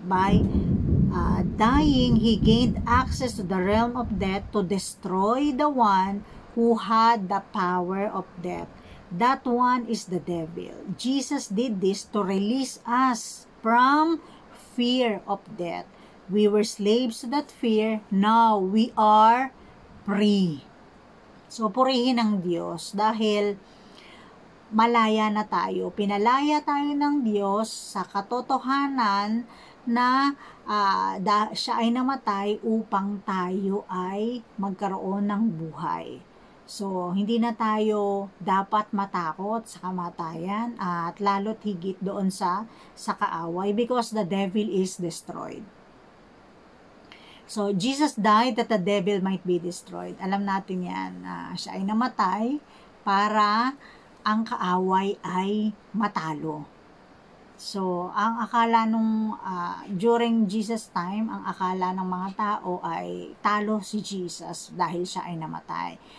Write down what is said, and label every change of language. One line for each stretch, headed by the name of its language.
English: By dying, He gained access to the realm of death to destroy the one who had the power of death. That one is the devil. Jesus did this to release us from fear of death. We were slaves to that fear. Now we are free.
Filipino: So, purihin ng Diyos dahil malaya na tayo. Pinalaya tayo ng Diyos sa katotohanan na siya ay namatay upang tayo ay magkaroon ng buhay. So, hindi na tayo dapat matakot sa kamatayan at lalo't higit doon sa kaaway
English: because the devil is destroyed. So, Jesus died that the devil might be destroyed.
Filipino: Alam natin yan. Siya ay namatay para ang kaaway ay matalo. So, ang akala nung
English: during Jesus time,
Filipino: ang akala ng mga tao ay talo si Jesus dahil siya ay namatay.